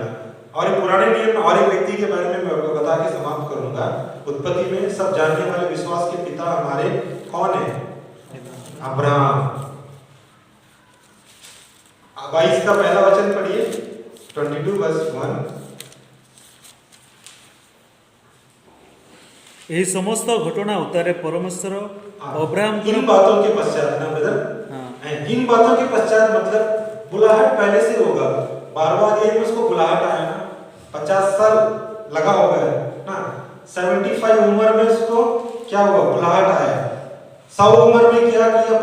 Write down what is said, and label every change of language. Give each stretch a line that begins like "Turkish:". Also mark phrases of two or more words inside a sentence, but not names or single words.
Hindi: और पुराने नियम और एक व्यक्ति के बारे में मैं बता के समाप्त करूंगा। उत्पत्ति में सब जानने वाले विश्वास के पिता हमारे कौन है? अब्राहम। 22 का पहला वचन पढ़िए, 22 वर्स 1।
Odia: ଏହି ସମସ୍ତ ଘଟଣା ଉତ୍ତାରେ ପରମେଶ୍ୱର ଅବ୍ରାହମ
Hindi: इन बातों के पश्चात ना ब्रदर, इन बातों के पश्चात मतलब बुलाहट पहले से होगा। 12वां अध्याय में उसको बुलाहट आया ना, 50 साल लगा होगा ना। 75 उम्र में उसको क्या हुआ? बुलाहट आया। 100 उम्र में क्या किया?